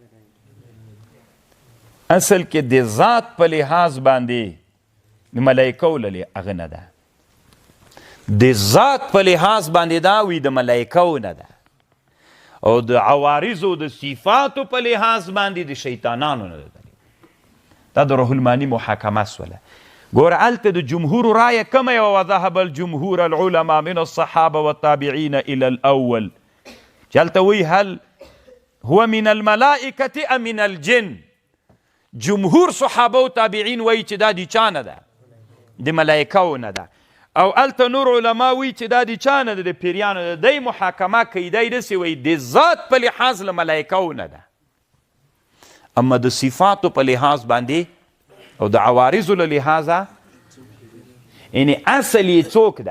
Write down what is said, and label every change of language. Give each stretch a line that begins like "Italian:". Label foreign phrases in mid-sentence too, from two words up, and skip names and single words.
Pashto: اصل کې د ذات په لحاظ باندې د ملایکو له هغه نه ده، د ذات په لحاظ باندې دا وي د ملایکو نه ده، او د عوارضو د صفاتو په لحاظ باندې د شیطانانو نه ده. دا د روح المعانی محاکمه سوله. ګوره هلته د جمهور رایه کمه یوه
Arabic: وذهب الجمهور العلماء من الصحابه والتابعین الى الاول،
Pashto: چې هلته وایي
Arabic: هل هو من الملائکة ام من الجن.
Pashto: جمهور صحابه و تابعین وایي چې دا د چا نه ده؟ د ملایکو نه ده. او هلته نور علما وایي چې دا د چا نه ده؟ د پیریانو نه ده. دی محاکمه کوي، دی داسې وایي د ذات په لحاظ له ملایکو نه ده، اما د صفاتو په لحاظ باندې او د عوارضو له لحاظه یعنې اصل یې څوک ده؟